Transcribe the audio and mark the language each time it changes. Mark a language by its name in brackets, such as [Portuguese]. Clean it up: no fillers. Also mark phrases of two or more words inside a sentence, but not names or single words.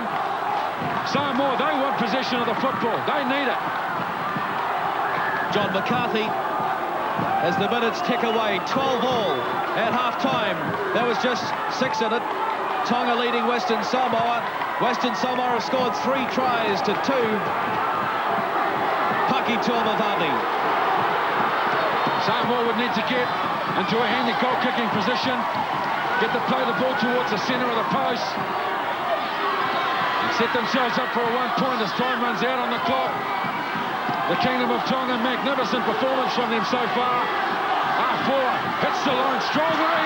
[English] Samoa, they want possession of the football. They need it. John McCarthy, as the minutes tick away, 12 all at half-time. There was just 6 in it. Tonga leading Western Samoa. Western Samoa have scored 3 tries to 2. Paki Tuamavavi. Samoa would need to get into a handy goal-kicking position. Get the play the ball towards the centre of the post. And set themselves up for a 1 point as time runs out on the clock. The Kingdom of Tonga, magnificent performance from them so far. Afua hits the line strongly.